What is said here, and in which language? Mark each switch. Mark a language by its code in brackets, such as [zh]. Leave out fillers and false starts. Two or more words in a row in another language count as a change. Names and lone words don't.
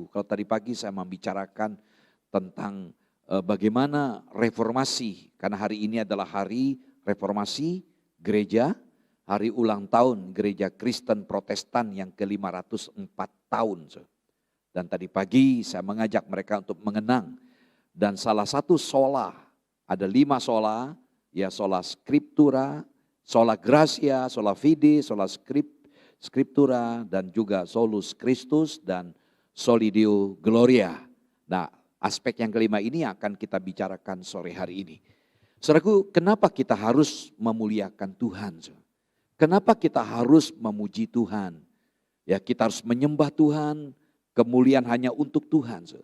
[id] Kalau tadi pagi saya membicarakan tentang bagaimana reformasi, karena hari ini adalah hari reformasi gereja, hari ulang tahun gereja Kristen Protestan yang ke-504 tahun. Dan tadi pagi saya mengajak mereka untuk mengenang, dan salah satu sola, ada 5 sola, ya [la] sola scriptura, sola gratia, sola fide, sola scriptura, [id] dan juga [la] solus Christus dan soli Deo gloria. [id] Nah, aspek yang kelima ini akan kita bicarakan sore hari ini. Saudaraku, kenapa kita harus memuliakan Tuhan? Kenapa kita harus memuji Tuhan? Ya, kita harus menyembah Tuhan, kemuliaan hanya untuk Tuhan.